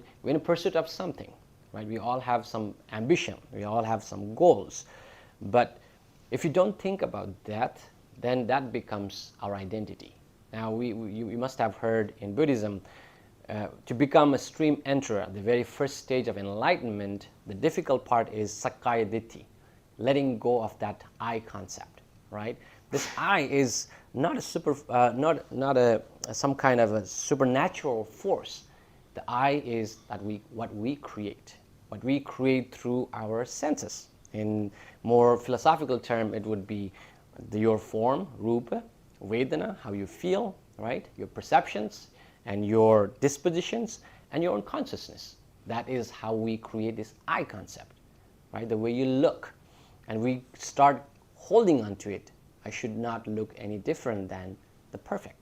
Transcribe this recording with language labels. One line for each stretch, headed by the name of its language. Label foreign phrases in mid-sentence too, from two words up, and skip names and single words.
English: We're in pursuit of something, right? We all have some ambition, we all have some goals. But if you don't think about that, then that becomes our identity. Now, you must have heard in Buddhism, to become a stream enterer, the very first stage of enlightenment, the difficult part is
Pali: sakkaya ditthi,
English: letting go of that I concept, right? This I is not a not some kind of a supernatural force. The I is that what we create through our senses. In more philosophical term, it would be your form,
Pali: rupa, vedana,
English: how you feel, right? Your perceptions and your dispositions and your own consciousness. That is how we create this I concept, right? The way you look, and we start holding on to it. I should not look any different than the perfect.